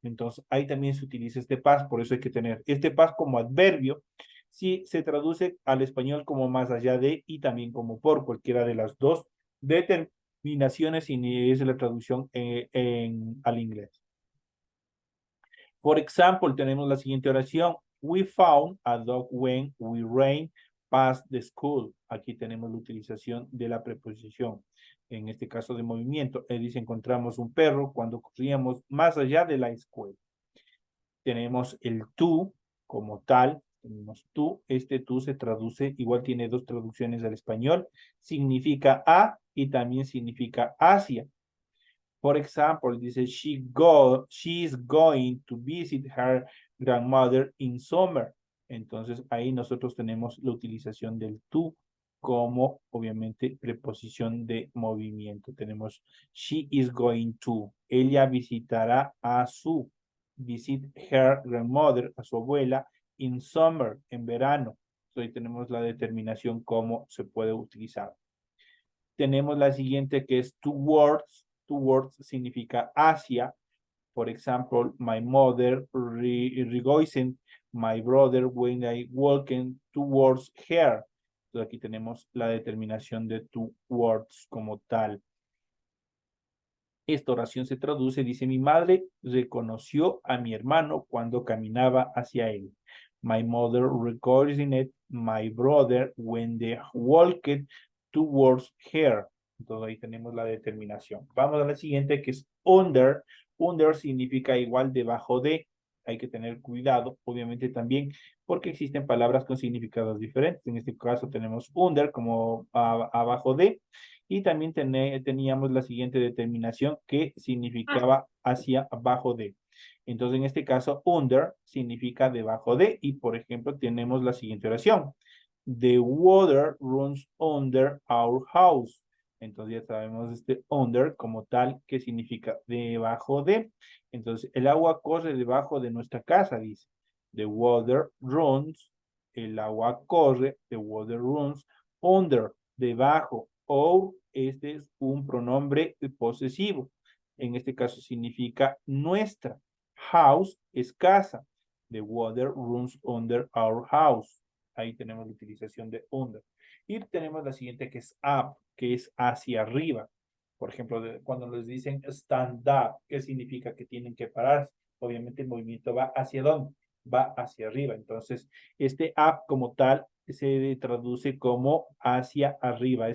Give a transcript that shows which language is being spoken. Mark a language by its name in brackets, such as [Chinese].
[Spanish] Entonces, ahí también se utiliza este past, por eso hay que tener este past como adverbio. Si se traduce al español como más allá de y también como por cualquiera de las dos determinaciones y es la traducción al inglés. Por ejemplo, tenemos la siguiente oración. [English] We found a dog when we ran past the school. [Spanish] Aquí tenemos la utilización de la preposición, en este caso de movimiento. Dice, encontramos un perro cuando corríamos más allá de la escuela. Tenemos el tú como tal. Tenemos tú. Este tú se traduce, igual tiene dos traducciones al español. Significa a y también significa hacia. [English] For example, dice, she's going to visit her grandmother in summer. [Spanish] Entonces, ahí nosotros tenemos la utilización del to como, obviamente, preposición de movimiento. Tenemos, [English] she is going to. [Spanish] Ella visitará a su, [English] visit her grandmother, [Spanish] a su abuela, [English] in summer, [Spanish] en verano. Entonces, ahí tenemos la determinación cómo se puede utilizar. Tenemos la siguiente que es towards. Towards significa hacia. [English] For example, my mother rejoicing my brother when I walking towards her. [Spanish] Entonces aquí tenemos la determinación de towards como tal. Esta oración se traduce, dice, mi madre reconoció a mi hermano cuando caminaba hacia él. [English] My mother recognized my brother when they walked towards her. [Spanish] Entonces ahí tenemos la determinación. Vamos a la siguiente que es under. Under significa igual debajo de. Hay que tener cuidado, obviamente también, porque existen palabras con significados diferentes. En este caso tenemos under como abajo de. Y también teníamos la siguiente determinación que significaba hacia abajo de. Entonces, en este caso, under significa debajo de. Y, por ejemplo, tenemos la siguiente oración. [English] The water runs under our house. [Spanish] Entonces, ya sabemos este under como tal que significa debajo de. Entonces, el agua corre debajo de nuestra casa, dice. [English] The water runs. [Spanish] El agua corre. [English] The water runs under. [Spanish] Debajo. O este es un pronombre posesivo. En este caso significa nuestra. House es casa. [English] The water runs under our house. [Spanish] Ahí tenemos la utilización de under. Y tenemos la siguiente que es up, que es hacia arriba. Por ejemplo, cuando les dicen [English] stand up, [Spanish] ¿qué significa? Que tienen que pararse. Obviamente el movimiento va hacia dónde? Va hacia arriba. Entonces, este up como tal se traduce como hacia arriba.